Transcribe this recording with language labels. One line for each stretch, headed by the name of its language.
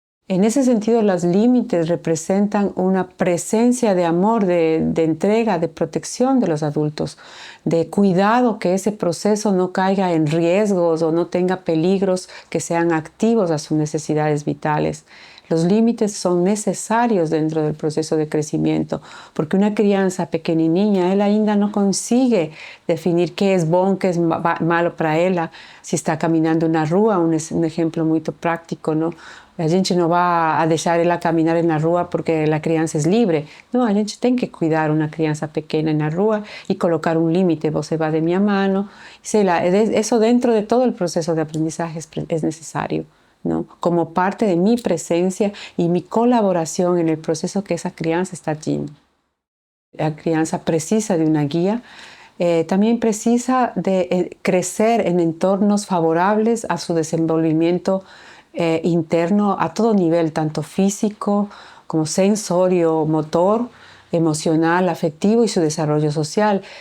Spanish: En ese sentido, los límites representan una presencia de amor, de entrega, de protección de los adultos, de cuidado que ese proceso no caiga en riesgos o no tenga peligros que sean activos a sus necesidades vitales. Los límites son necesarios dentro del proceso de crecimiento, porque una crianza
Portuguese: pequenininha, ela ainda
Spanish: no consigue definir qué es
Portuguese: bom,
Spanish: qué es malo para ella. Si está caminando en la
Portuguese: rua,
Spanish: un ejemplo muy práctico, ¿no?
Portuguese: A gente não vai deixar ela caminhar na rua porque a criança é livre. Não, a gente tem que cuidar uma criança pequena na rua e colocar um limite. Você vai de minha mano. Sei lá, isso dentro de todo o processo de aprendizagem é necessário,
Spanish: ¿no? Como parte de mi presencia y mi colaboración en el proceso que esa crianza está haciendo. La crianza precisa de una guía. También precisa de crecer en entornos favorables a su desenvolvimiento interno a todo nivel, tanto físico como sensorio, motor, emocional, afectivo y su desarrollo social.